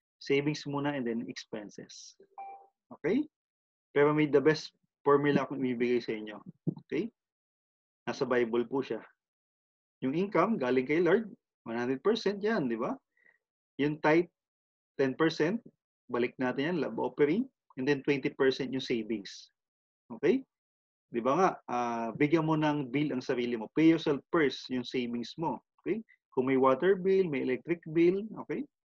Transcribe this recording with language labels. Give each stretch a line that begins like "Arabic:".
English: Savings muna and then expenses. Okay?
Filipino: Pero may the best formula akong ibibigay sa inyo. Okay? Nasa Bible po siya. Yung income, galing kay Lord, 100% yan, di ba? Yung tithe, 10%, balik natin yan, love offering, and then 20% yung savings. Okay? Di ba nga, bigyan mo ng bill ang sarili mo.
English: Pay yourself first
Filipino: yung savings mo.
English: Okay?
Filipino: Kung may water bill, may electric bill, okay?